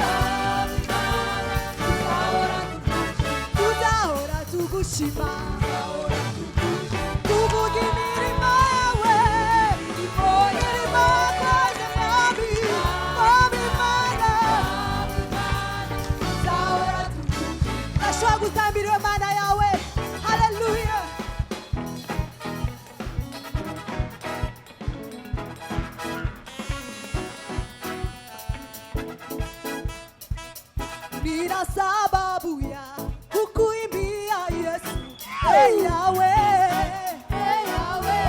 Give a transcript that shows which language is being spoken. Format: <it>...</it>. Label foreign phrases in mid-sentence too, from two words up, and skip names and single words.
<rw>Tuzahora tugushima, tuvuga imirimo yawe, imirimo yakoze Mwami, Mwami Mana. Tuzahora turashobora gutambira iyo Mana yawe. Haleluya.</rw> <sw>Nina sababu ya kukuimbia Yesu, hey Yahweh, hey Yahweh.</sw>